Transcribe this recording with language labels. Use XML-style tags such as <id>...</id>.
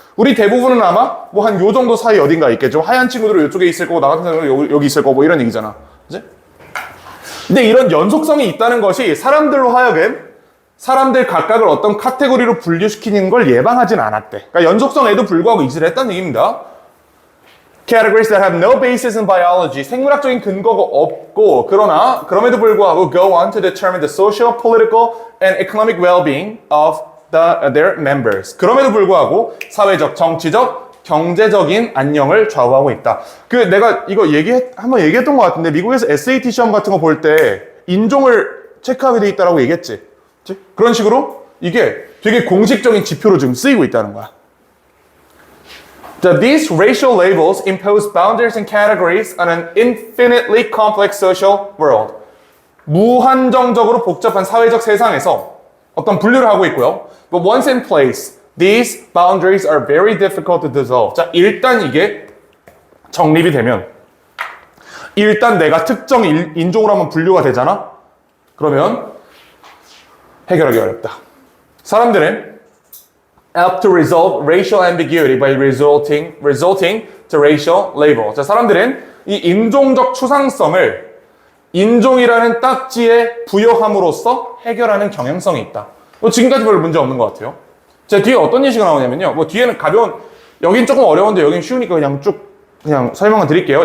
<ko>우리 대부분은 아마 뭐 한 요 정도 사이 어딘가에 있겠죠. 하얀 친구들은 이쪽에 있을 거고 나 같은 사람은 여기 있을 거고 뭐 이런 얘기잖아. 그치? 근데 이런 연속성이 있다는 것이 사람들로 하여금 사람들 각각을 어떤 카테고리로 분류시키는 걸 예방하진 않았대. 그러니까 연속성에도 불구하고 이질을 했다는 얘기입니다.</ko> <en>Categories that have no basis in biology.</en> <ko>생물학적인 근거가 없고 그러나 그럼에도 불구하고</ko> <en>go on to determine the social, political, and economic well-being of their members.</en> <ko>그럼에도 불구하고 사회적, 정치적, 경제적인 안녕을 좌우하고 있다. 그 내가 이거 한번 얘기했던 것 같은데 미국에서 SAT 시험 같은 거 볼 때 인종을 체크하게 돼 있다라고 얘기했지. 그치? 그런 식으로 이게 되게 공식적인 지표로 지금 쓰이고 있다는 거야.</ko> <en>These racial labels impose boundaries and categories on an infinitely complex social world.</en> <ko>무한정적으로 복잡한 사회적 세상에서 어떤 분류를 하고 있고요.</ko> <en>But once in place, these boundaries are very difficult to dissolve.</en> <ko>자, 일단 이게 정립이 되면 일단 내가 특정 인종으로 한번 분류가 되잖아? 그러면 해결하기 어렵다. 사람들은</ko> <en>help to resolve racial ambiguity by resulting to racial label.</en> <ko>자, 사람들은 이 인종적 추상성을 인종이라는 딱지에 부여함으로써 해결하는 경향성이 있다. 지금까지 별로 문제 없는 것 같아요. 자, 뒤에 어떤 예시가 나오냐면요. 뭐 뒤에는 가벼운, 여긴 조금 어려운데 여긴 쉬우니까 그냥 설명을 드릴게요.</ko>